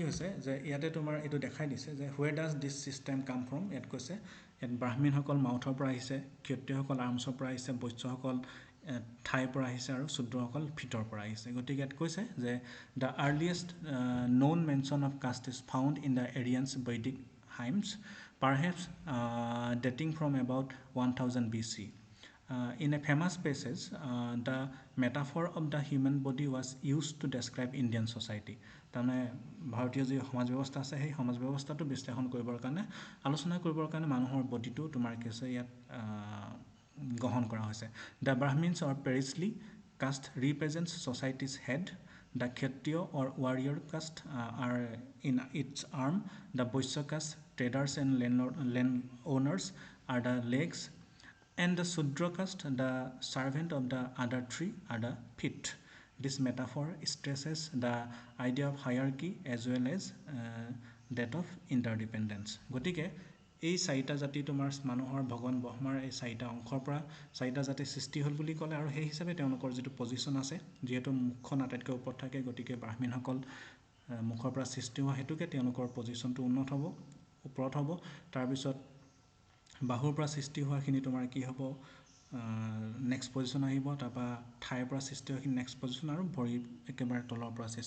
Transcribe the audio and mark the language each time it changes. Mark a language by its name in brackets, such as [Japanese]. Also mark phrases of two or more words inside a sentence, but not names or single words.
[Assamese] হৈছে যে ইয়াতে তোমাৰ এইটো দেখাই দিছে যে [English] where does this system come from [Assamese] ইয়াত কৈছে ইয়াত ব্ৰাহ্মণসকল মাউথৰ পৰা আহিছে ক্ষত্ৰিয়সকল আৰ্মছৰ পৰা আহিছে বৈশ্যসকল ঠাইৰ পৰা আহিছে আৰু শূদ্ৰসকল ফিটৰ পৰা আহিছে গতিকে ইয়াত কৈছে যে [English] the earliest known mention of caste is found in the Aryans Vedic hymns perhaps dating from about 1000 BC in a famous passage the metaphor of the human body was used to describe Indian society [Assamese] তাৰমানে ভাৰতীয় যি সমাজ ব্যৱস্থা আছে সেই সমাজ ব্যৱস্থাটো বিশ্লেষণ কৰিবৰ কাৰণে আলোচনা কৰিবৰ কাৰণে মানুহৰ বডিটো তোমাৰ কি আছে ইয়াত গ্ৰহণ কৰা হৈছে [English] the Brahmins or priestly Caste represents society's head. The Kshatriya or warrior caste are in its arm. The Vaishya caste, traders and landowners, are the legs. And the Shudra caste, the servant of the other three, are the feet. This metaphor stresses the idea of hierarchy as well as that of interdependence. [Assamese] গতিকে এই চাৰিটা জাতি তোমাৰ মানুহৰ ভগৱান ব্ৰহ্মাৰ এই চাৰিটা অংশৰ পৰা চাৰিটা জাতি সৃষ্টি হ'ল বুলি ক'লে আৰু সেই হিচাপে তেওঁলোকৰ যিটো পজিশ্যন আছে যিহেতু মুখখন আটাইতকৈ ওপৰত থাকে গতিকে ব্ৰাহ্মণসকল মুখৰ পৰা সৃষ্টি হোৱা হেতুকে তেওঁলোকৰ পজিশ্যনটো উন্নত হ'ব ওপৰত হ'ব তাৰপিছত বাহুৰ পৰা সৃষ্টি হোৱাখিনি তোমাৰ কি হ'ব [English] next position [Assamese] আহিব তাৰপৰা ঠাইৰ পৰা সৃষ্টি হোৱাখিনি [English] next position [Assamese] আৰু ভৰি একেবাৰে তলৰ পৰা সৃষ্টি